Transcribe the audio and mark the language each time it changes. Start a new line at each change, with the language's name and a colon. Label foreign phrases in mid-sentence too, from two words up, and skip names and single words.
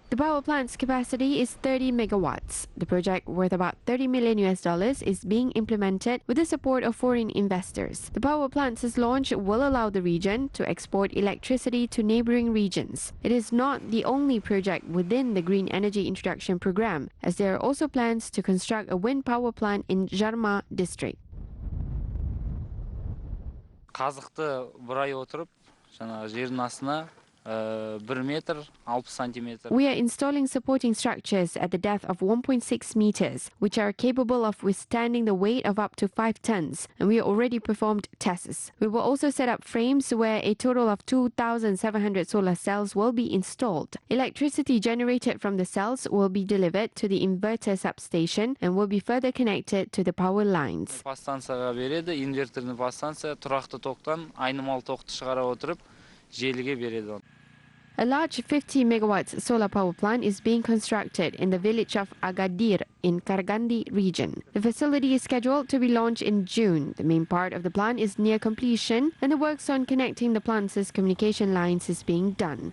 English: The power plant's capacity is 30 megawatts. The project, worth about $30 million, is being implemented with the support of foreign investors. The power plant's launch will allow the region to export electricity to neighboring regions. It is not the only project within the Green Energy Introduction Program, as there are also plans to construct a wind power plant in Zharma district.
Kazakh: Қазықты бұрай отырып, жаңағы жердің астына 1 метр 60 сантиметр.
English: We are installing supporting structures at the depth of 1.6 meters, which are capable of withstanding the weight of up to 5 tons, and we already performed tests. We will also set up frames where a total of 2,700 solar cells will be installed. Electricity generated from the cells will be delivered to the inverter substation and will be further connected to the power lines.
Kazakh: Подстанцияға береді,
Russian: инверторный подстанция
Kazakh: тұрақты токтан айнымалы тоқты шығара отырып, желіге береді.
English: A large 50 megawatts solar power plant is being constructed in the village of Agadir in Karagandi region. The facility is scheduled to be launched in June. The main part of the plant is near completion, and the works on connecting the plant's communication lines is being done.